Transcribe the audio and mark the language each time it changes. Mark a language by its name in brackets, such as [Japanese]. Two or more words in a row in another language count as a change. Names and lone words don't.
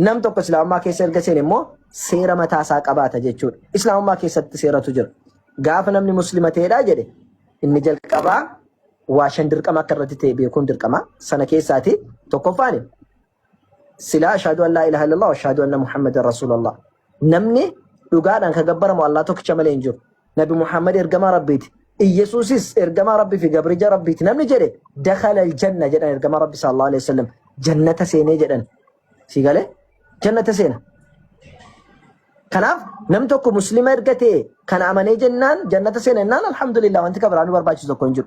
[Oromo] nam tokko islaamummaa keessa erga seene immoo seera mataa isaa qabaata jechuudha. Islaamummaa keessatti seeratu jira. Gaafa namni muslima ta'edha jedhe inni jalqabaa waa shan dirqama akka irratti ta'e beekuun dirqama. Sana keessaati tokkoffaan silaa [Arabic] أشهد أن لا إله إلا الله وأشهد أن محمدا رسول الله. [Oromo] Namni dhugaadhaan kan gabbaramu Allah tokkicha malee hin jiru. Nabi Muhammad ergamaa Rabbiiti. Iyesuusis ergamaa Rabbii fi gabricha Rabbiiti. Namni jedhe [Arabic] دخل الجنة [Oromo] jedhan ergamaa Rabbi [Arabic] صلى الله عليه وسلم. [Oromo] Jannata seenee jedhan. Si galee jannata seena. Kanaaf nam tokko muslima erga ta'e kan amanee jennaan jannata seena jennaan alhamdulillah wanti kabiraanuu barbaachisu tokko hin jiru.